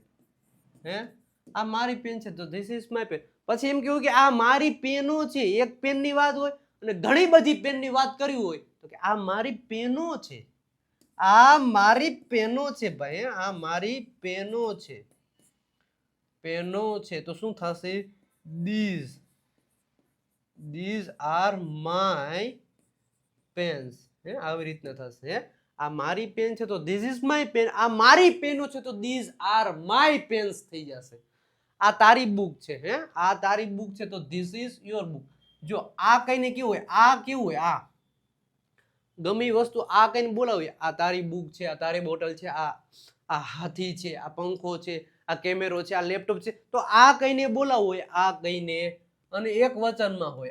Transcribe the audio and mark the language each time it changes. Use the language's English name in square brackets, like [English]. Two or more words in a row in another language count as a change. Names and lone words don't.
[Gujarati] આ મારી પેન છે તો [English] this is my pen. [Gujarati] પછી એમ કેવું કે આ મારી પેનો છે. એક પેનની વાત હોય અને ઘણી બધી પેનની વાત કરવી હોય તો કે આ મારી પેનો છે. આ મારી પેનો છે ભાઈ. આ મારી પેનો છે. પેનો છે તો શું થશે? [English] these are my pens. [Gujarati] આવી રીતના થશે. આ મારી પેન છે તો [English] this is my pen. [Gujarati] આ મારી પેનો છે તો [English] these are my pens [Gujarati] થઈ જશે. આ તારી બુક છે. આ તારી બુક છે તો [English] this is your book. [Gujarati] જો આ કઈને કેવું હોય, આ કેવું હોય, આ ગમે વસ્તુ આ કઈને બોલાવીએ, આ તારી બુક છે, આ તારી બોટલ છે, આ હાથી છે, આ પંખો છે, આ કેમેરો છે, આ લેપટોપ છે. તો આ કઈને બોલાવવું હોય, આ કઈને, અને એક વચનમાં હોય.